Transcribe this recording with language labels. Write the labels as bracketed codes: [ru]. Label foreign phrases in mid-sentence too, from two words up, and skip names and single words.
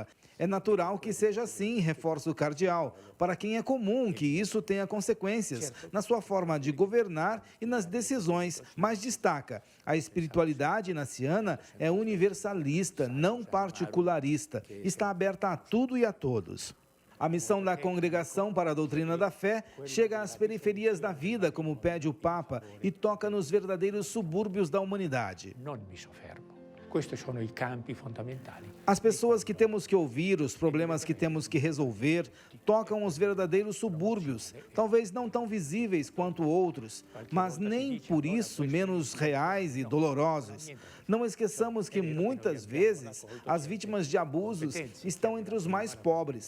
[pt] É natural que seja assim, reforça o cardeal, para quem é comum que isso tenha consequências na sua forma de governar e nas decisões, mas destaca: a espiritualidade inaciana é universalista, não particularista, está aberta a tudo e a todos. A missão da Congregação para a Doutrina da Fé chega às periferias da vida, como pede o Papa, e toca nos verdadeiros subúrbios da humanidade. [it] Questi sono i campi fondamentali. [pt] As pessoas que temos que ouvir, os problemas que temos que resolver, tocam os verdadeiros subúrbios, talvez não tão visíveis quanto outros, mas nem por isso menos reais e dolorosos. Não esqueçamos que muitas vezes as vítimas de abusos estão entre os mais pobres.